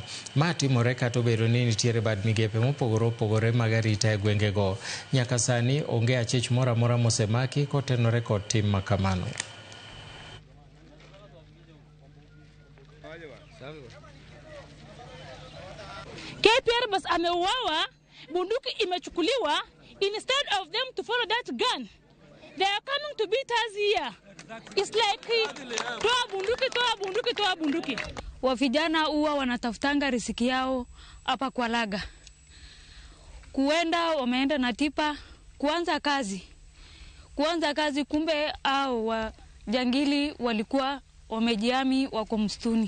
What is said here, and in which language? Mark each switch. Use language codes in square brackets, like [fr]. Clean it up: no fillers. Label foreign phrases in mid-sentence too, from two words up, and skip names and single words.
[luo] Ma timore kata obedo ni nitiere bad migepe mopogore opogore mag arita e gwengego. Nyaka sani onge achich moro amora mosemaki kotenore kod tim makamano. [sw] KPR bas ameuawa, bunduki imechukuliwa. [en] Instead of them to follow that gun, they are coming to beat us here. It's like [sw] toa bunduki. Wavijana huwa wanatafutanga riziki yao hapa kwa Laga. Kuenda wameenda na tipa kuanza kazi kumbe au wajangili walikuwa wamejiami wako msituni.